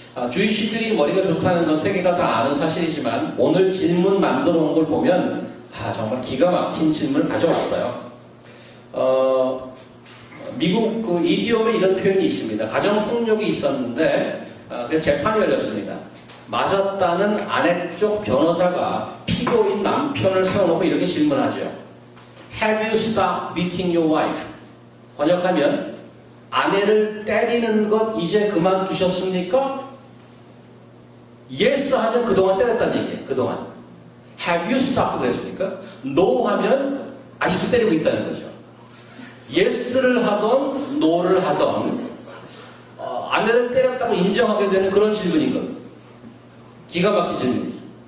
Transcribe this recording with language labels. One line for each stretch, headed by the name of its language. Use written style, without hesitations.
Korean: 주이시들이 머리가 좋다는 건 세계가 다 아는 사실이지만 오늘 질문 만들어 온 걸 보면 정말 기가 막힌 질문을 가져왔어요. 미국 그 이디엄에 이런 표현이 있습니다. 가정폭력이 있었는데 그래서 재판이 열렸습니다. 맞았다는 아내 쪽 변호사가 피고인 남편을 세워놓고 이렇게 질문하죠.
English: Have you stopped beating your wife?
Korean: 번역하면 아내를 때리는 것 이제 그만두셨습니까? Yes 하면 그동안 때렸다는 얘기예요. 그동안.
English: Have you stopped
Korean: 그랬으니까 No 하면 아직도 때리고 있다는 거죠. Yes를 하던 No를 하던 아내를 때렸다고 인정하게 되는 그런 질문인 겁니다. 기가 막힌 질문이죠.